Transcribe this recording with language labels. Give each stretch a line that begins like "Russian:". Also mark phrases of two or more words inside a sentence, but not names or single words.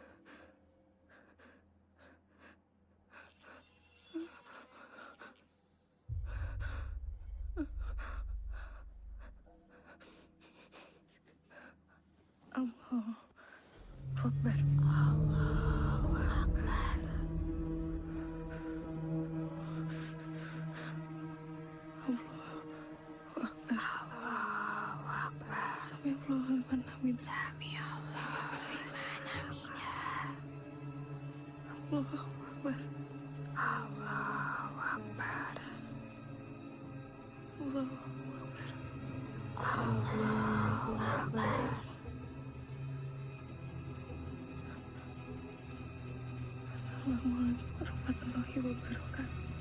Arabic: الله أكبر. الله أكبر. الله أكبر. سمع الله لمن حمده. سمع الله لمن حمده. الله أكبر. الله أكبر. الله أكبر. الله أكبر. السلام عليكم ورحمة الله وبركاته.